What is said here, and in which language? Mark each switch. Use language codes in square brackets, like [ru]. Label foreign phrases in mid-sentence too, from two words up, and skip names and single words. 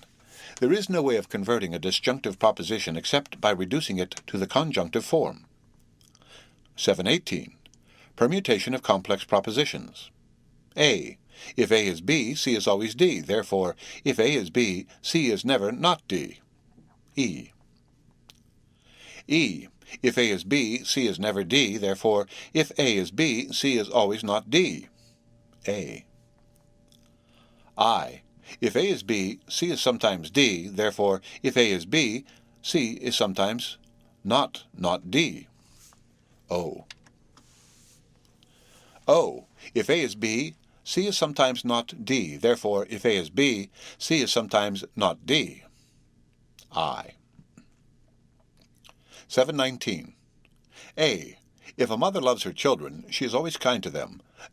[en] There is no way of converting a disjunctive proposition except by reducing it to the conjunctive form. 718. Permutation of complex propositions. A. If A is B, C is always D. Therefore, if A is B, C is never not D. E. E. If A is B, C is never D. Therefore, if A is B, C is always not D. A. I. If A is B, C is sometimes D. Therefore, if A is B, C is sometimes not D. O. O. If A is B, C is sometimes not D. Therefore, if A is B, C is sometimes not D. I. 719. A. If a mother loves her children, she is always kind to them.